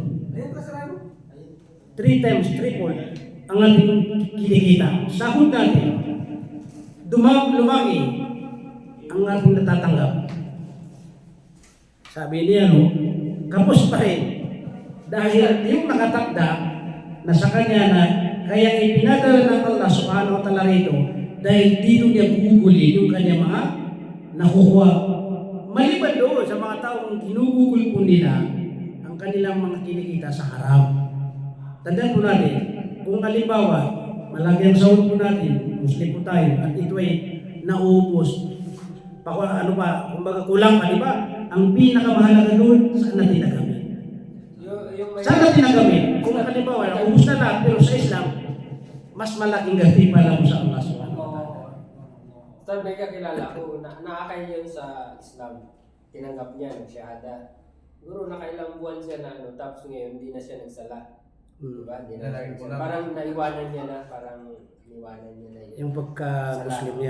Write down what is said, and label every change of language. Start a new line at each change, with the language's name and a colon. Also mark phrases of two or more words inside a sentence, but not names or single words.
Filipino: 3 times, triple ang ating kinikita. Sahod natin, lumaki ang ating natatanggap. Sabi niya, kapos pa rin. Dahil yung nakatakda na sa kanya na kaya ipinadala ng Allah
Arabic: سبحانه وتعالى
Filipino: rito dahil dito niya gugulin yung kanya mga nakukuha. Maliban doon sa mga taong ginugugol po nila ang kanilang mga kinikita sa haram. Tandaan po natin, kung halimbawa, malaki ang sahod po natin, Muslim po tayo, at ito ay nauubos. Kumbaga kulang pa, di ba? Ang pinakamahalaga doon, saan natin nagamit? Saan natin nagamit? Kung halimbawa, naubos na lahat, pero sa Islam, mas malaking ganti pala mo sa Allah
Arabic: سبحانه وتعالى.
Filipino: Sir, may kakilala ko, nakakay yun sa Islam. Tinanggap niya, nagsyahada. Siguro nakailang buwan siya na tapos ngayon hindi na siya nagsala. Diba? Di na siya, parang naiwanan niya na, yun. Yung pagka-Muslim niya.